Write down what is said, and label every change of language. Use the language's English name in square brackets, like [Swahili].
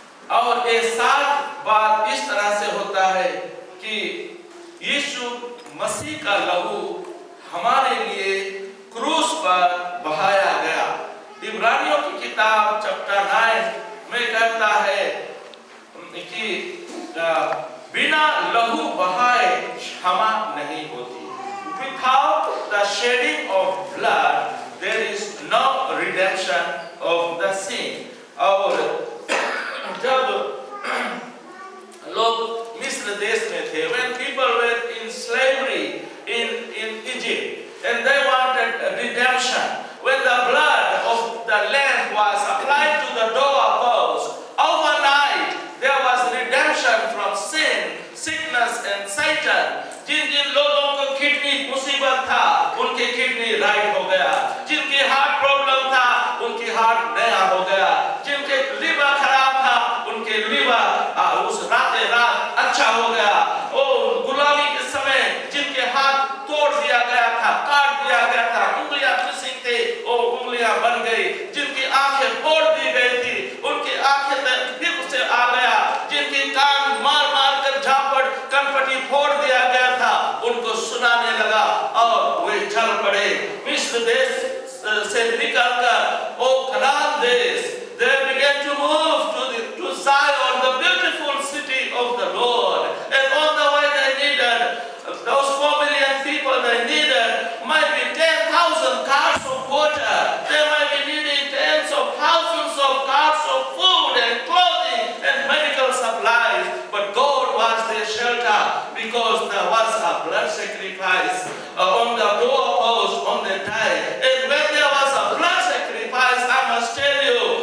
[Hindi] और ये 7 बात इस तरह से होता है कि यीशु मसीह का लहू हमारे लिए क्रूस पर बहाया गया। इब्रानियों की किताब चैप्टर 9 में कहता है कि बिना लहू बहाए क्षमा नहीं होती। [English] Without the shedding of blood, there is no redemption of the sin. [Hindi] और जब लोग मिस्र देश में थे, [English] when people were in slavery in Egypt and they wanted redemption, when the blood of the lamb was applied to the doorpost, overnight there was redemption from sin, sickness and Satan. [Hindi] जिन जिन लोगों को kidney मुसीबत था उनकी kidney right हो गया, जिनकी heart problem था उनकी हार्ट नया हो गया, जिनके लिवर खराब था उनके लिवर उस रात अच्छा हो गया। ओ गुलामी के समय जिनके हाथ तोड़ दिया गया था, काट दिया गया था, उंगलियां मिसिंग थे, वो उंगलियां बन गई, जिनकी आंखें फोड़ दी गई थी उनकी आंखें फिर से आ गया, जिनकी कान मार मार कर झापड़ कनपटी फोड़ दिया गया था उनको सुनाने लगा और वे चल पड़े। मिस्र देश से निकलकर ओ कनान देश, [English] they began to move to Zion, the beautiful city of the Lord, and on the way they needed those 4 million people. They needed might be 10,000 cars of water, they might be needing tens of thousands of cars of food and clothing and medical supplies, but God was their shelter because there was a blood sacrifice on the doorpost on the day. And when there was a blood sacrifice, I must tell you,